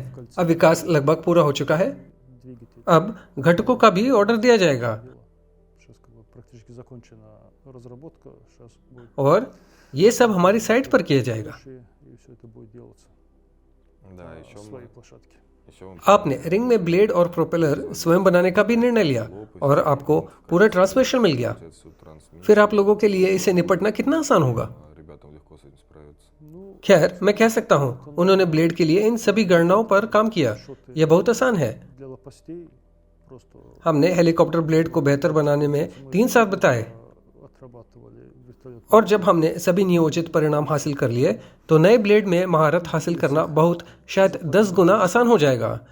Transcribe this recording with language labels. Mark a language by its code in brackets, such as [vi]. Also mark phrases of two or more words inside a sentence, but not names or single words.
[hi] अब विकास लगभग पूरा हो चुका है। अब घटकों का भी ऑर्डर दिया जाएगा और ये सब हमारी साइट पर किया जाएगा। [ru] Да, еще [hi] आपने रिंग में ब्लेड और प्रोपेलर स्वयं बनाने का भी निर्णय लिया और आपको पूरा ट्रांसमिशन मिल गया। [ru] трансмиссию. [hi] फिर आप लोगों के लिए इसे निपटना कितना आसान होगा। [ru] Ребятам легко с этим справиться. [hi] खैर, मैं कह सकता हूँ, उन्होंने ब्लेड के लिए इन सभी गणनाओं पर काम किया। यह बहुत आसान है। हमने हेलीकॉप्टर ब्लेड को बेहतर बनाने में 3 साल बिताए और जब हमने सभी नियोजित परिणाम हासिल कर लिए तो नए ब्लेड में महारत हासिल करना बहुत, शायद 10 गुना आसान हो जाएगा।